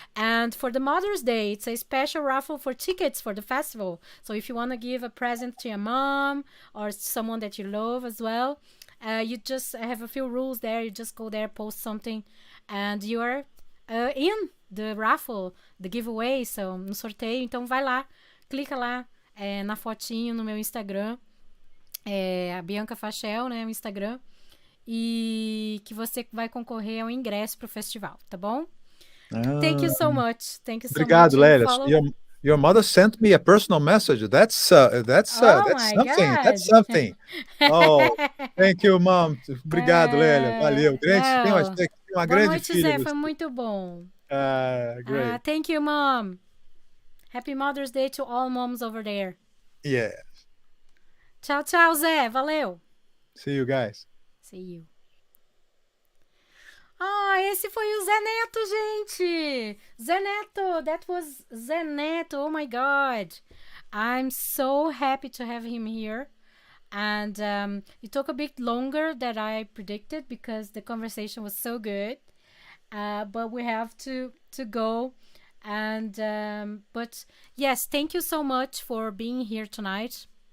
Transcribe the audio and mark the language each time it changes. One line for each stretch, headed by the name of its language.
English: And for the Mother's Day, it's a special raffle for tickets for the festival. So if you want to give a present to your mom or someone that you love as well, you just have a few rules there. You just go there, post something, and you are in the raffle, the giveaway, so
Portuguese: no sorteio. Então vai lá, clica lá na fotinho no meu Instagram, a Bianca Fachel, né, o Instagram, e que você vai concorrer ao ingresso pro festival, tá bom?
English: Thank you so much.
Portuguese: Obrigado, Lélia.
English: Your mother sent me a personal message. That's something. God. That's something. Oh, thank you, mom.
Portuguese: Obrigado, Lélia. Valeu. Tem uma grande noite, filha. Zé. Foi muito bom.
English: Great. Thank you, mom. Happy Mother's Day to all moms over there. Yeah.
Portuguese: Tchau, Zé. Valeu.
English: See you guys. See you.
Portuguese: Esse foi o Zeh Netto, gente.
English: Zeh Netto. That was Zeh Netto. Oh my God. I'm so happy to have him here. And it took a bit longer than I predicted because the conversation was so good. But we have to go. And but yes, thank you so much for being here tonight.